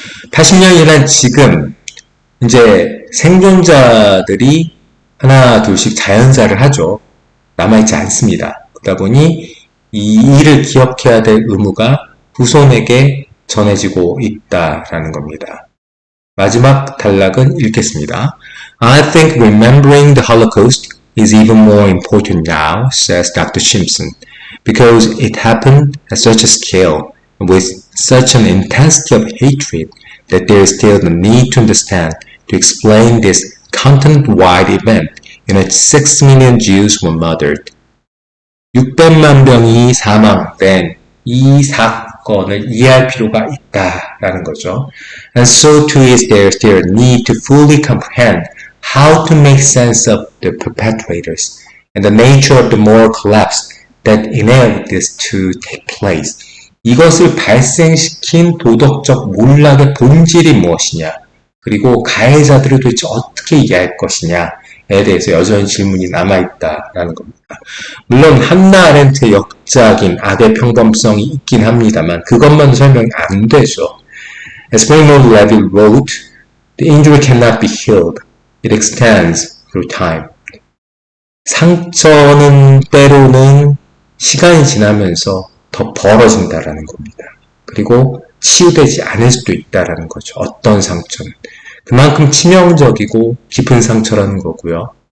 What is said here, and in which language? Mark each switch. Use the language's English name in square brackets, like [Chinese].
[Korean] 80년이란 지금 이제 생존자들이 하나 둘씩 자연사를 하죠. 남아있지 않습니다. 그러다 보니 이 일을 기억해야 될 의무가 후손에게 전해지고 있다라는 겁니다. 마지막 단락은 읽겠습니다. [English] I think remembering the Holocaust is even more important now, says Dr. Simpson, because it happened at such a scale and with such an intensity of hatred that there is still the need to understand to explain this continent-wide event in which 6 million Jews were murdered. [Korean] 600만 명이 사망된 이 사건을 이해할 필요가 있다라는 거죠. [English] And so too is there still a need to fully comprehend how to make sense of the perpetrators and the nature of the moral collapse that enabled this to take place. [Korean] 이것을 발생시킨 도덕적 몰락의 본질이 무엇이냐, 그리고 가해자들을 도대체 어떻게 이해할 것이냐에 대해서 여전히 질문이 남아있다라는 겁니다. 물론 한나 아렌트의 역작인 악의 평범성이 있긴 합니다만 그것만 설명이 안 되죠. [English] As Primo Levi wrote, the injury cannot be healed. It extends through time. [Korean] 상처는 때로는 시간이 지나면서 더 벌어진다라는 겁니다. 그리고 치유되지 않을 수도 있다라는 거죠. 어떤 상처는. 그만큼 치명적이고 깊은 상처라는 거고요.